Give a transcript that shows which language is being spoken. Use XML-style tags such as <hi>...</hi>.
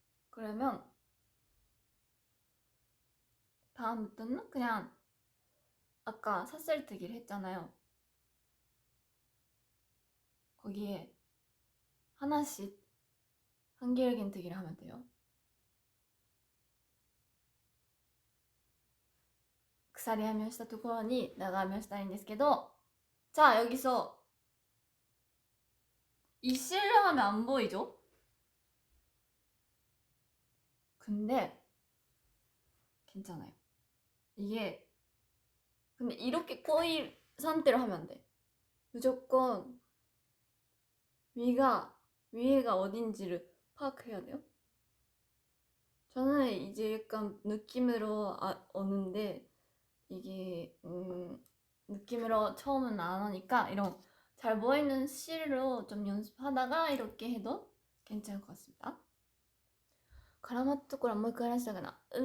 <ko>그러면 다음부터는 그냥 아까 삿살뜨기를 했잖아요. 거기에 하나씩 한길긴뜨기를 하면 돼요.</ko> <ja>鎖編みをしたところに長編みをしたいんですけど,</ja> <ko>자, 여기서 이 실을 하면 안 보이죠? 근데 괜찮아요. 이게 근데 이렇게 꼬일 상태로 하면 안 돼. 무조건 위에가 어딘지를 파악해야 돼요. 저는 이제 약간 느낌으로 오는데 이게 느낌으로 처음은 안 오니까 이런 잘 보이는 실로 좀 연습하다가 이렇게 해도 괜찮을 것 같습니다.</ko> <ja>絡まったところはもう一回話したかな。</ja>